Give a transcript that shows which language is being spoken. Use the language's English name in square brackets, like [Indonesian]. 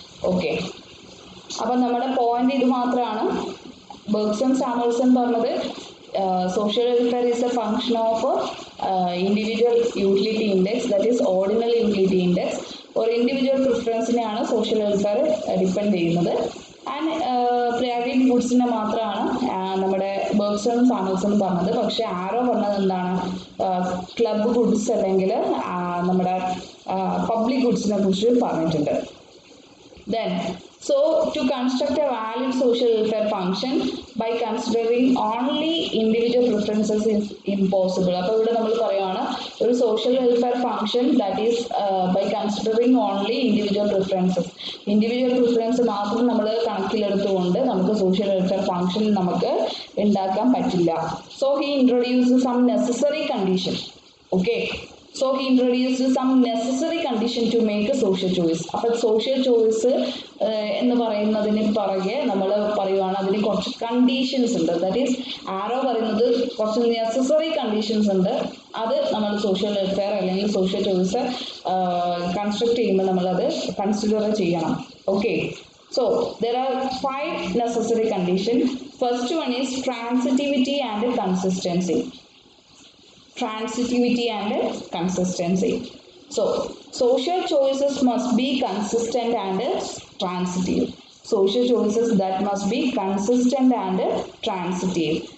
[Malayalam] Okay, അപ്പം നമ്മുടെ point ഇത് മാത്രമാണ്. ബെർഗ്സൺ സാമുവൽസൺ പറഞ്ഞത് [English] social welfare is a function of individual utility index, that is ordinal utility index, or individual preference-നെയാണ് social welfare depend ചെയ്യുന്നത്. [Malayalam] And private ഗുഡ്സിനെ മാത്രമാണ് നമ്മുടെ ബെർഗ്സണും സാമുവൽസണും പറഞ്ഞത്. പക്ഷെ ആരോ പറഞ്ഞത് എന്താണ്, ക്ലബ് ഗുഡ്സ് അല്ലെങ്കിൽ നമ്മുടെ പബ്ലിക് ഗുഡ്സിനെ കുറിച്ച് പറഞ്ഞിട്ടുണ്ട്. [English] Then, so to construct a valid social welfare function by considering only individual preferences is impossible. [Malayalam] അപ്പോൾ ഇവിടെ നമ്മൾ പറയുകയാണ് ഒരു social welfare function that is by considering only individual preferences, individual preference മാത്രം നമ്മൾ കണക്കിലെടുത്തുകൊണ്ട് നമുക്ക് സോഷ്യൽ വെൽഫെയർ ഫംഗ്ഷൻ നമുക്ക് ഉണ്ടാക്കാൻ പറ്റില്ല. [English] So he introduce some necessary condition. Okay, so he introduced some necessary condition to make a social choice. [Malayalam] അപ്പോൾ social choice എന്ന് പറയുന്നതിന് പുറകെ നമ്മൾ പറയുവാണ് അതിന് കുറച്ച് കണ്ടീഷൻസ് ഉണ്ട്. ദാറ്റ് ഈസ് ആരോ പറയുന്നത് കുറച്ച് നെസസറി കണ്ടീഷൻസ് ഉണ്ട്, അത് നമ്മൾ സോഷ്യൽ വെൽഫെയർ അല്ലെങ്കിൽ സോഷ്യൽ ചോയ്സ് കൺസ്ട്രക്ട് ചെയ്യുമ്പോൾ നമ്മളത് കൺസിഡർ ചെയ്യണം. [English] Okay, so there are 5 necessary conditions. First one is transitivity and consistency. Transitivity and consistency. So social choices must be consistent and transitive. Social choices that must be consistent and transitive.